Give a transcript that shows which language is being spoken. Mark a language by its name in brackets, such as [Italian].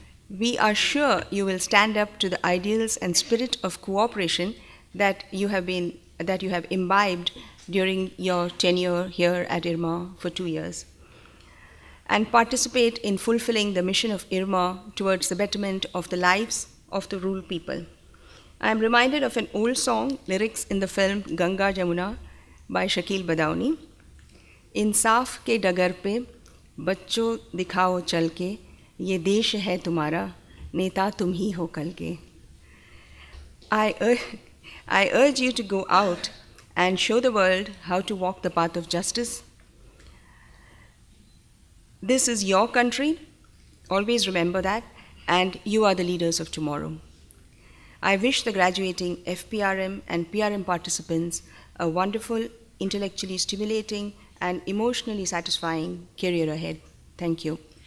[English] We are sure you will stand up to the ideals and spirit of cooperation that you have imbibed during your tenure here at IRMA for 2 years. and participate in fulfilling the mission of IRMA towards the betterment of the lives of the rural people. I am reminded of an old song, lyrics in the film Ganga Jamuna by Shakil Badauni. [Hindi] इंसाफ के डगर पे बच्चों दिखाओ चल के, ये देश है तुम्हारा, नेता तुम ही हो कल के. [English] I urge you to go out and show the world how to walk the path of justice. This is your country, always remember that, and you are the leaders of tomorrow. I wish the graduating FPRM and PRM participants a wonderful, intellectually stimulating, and emotionally satisfying career ahead. Thank you.